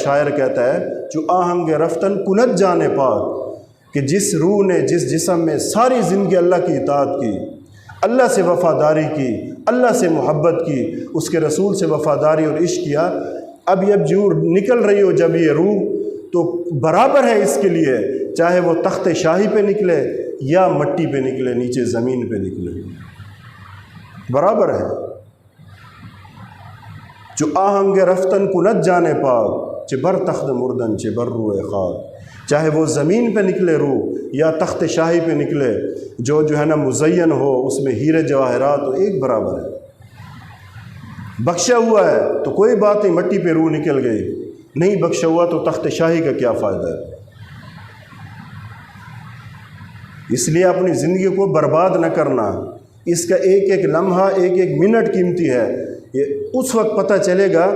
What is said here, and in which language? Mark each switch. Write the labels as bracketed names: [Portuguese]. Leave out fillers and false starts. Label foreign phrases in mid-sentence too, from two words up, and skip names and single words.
[Urdu] شاعر کہتا ہے [Persian] جو آہنگ رفتن کنت جانے پاک، [Urdu] کہ جس روح نے جس جسم میں ساری زندگی اللہ کی اطاعت کی، اللہ سے وفاداری کی، اللہ سے محبت کی، اس کے رسول سے وفاداری اور عشق کیا، اب جو نکل رہی ہو جب یہ روح، تو برابر ہے اس کے لیے چاہے وہ تخت شاہی پہ نکلے یا مٹی پہ نکلے، نیچے زمین پہ نکلے، برابر ہے۔ [Persian] جو آہنگ رفتن کنت جانے پاک، چہ بر تخت مردن چہ بر روح خاک، [Urdu] چاہے وہ زمین پہ نکلے روح یا تخت شاہی پہ نکلے، جو ہے نا مزین ہو، اس میں ہیرے جواہرات ہو، ایک برابر ہے۔ بخشا ہوا ہے تو کوئی بات نہیں، مٹی پہ روح نکل گئی، نہیں بخشا ہوا تو تخت شاہی کا کیا فائدہ ہے؟ اس لیے اپنی زندگی کو برباد نہ کرنا، اس کا ایک ایک لمحہ، ایک ایک منٹ قیمتی ہے، یہ اس وقت پتہ چلے گا۔